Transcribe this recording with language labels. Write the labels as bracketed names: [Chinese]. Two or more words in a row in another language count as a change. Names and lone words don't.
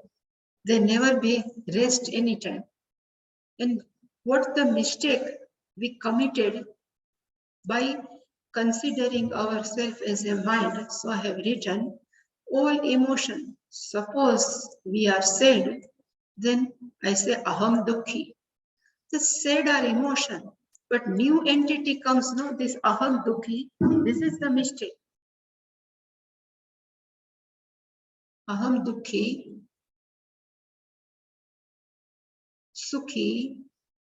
[English] They never be rest anytime. And what the mistake we committed by considering ourselves as a mind? So I have written, all emotion, suppose we are sad, then I say [Sanskrit] aham dukhi. [English] The sad are emotion, but new entity comes, no, this [Sanskrit] aham dukhi. [English] This is the mistake. [Sanskrit] Aham dukhi, sukhi,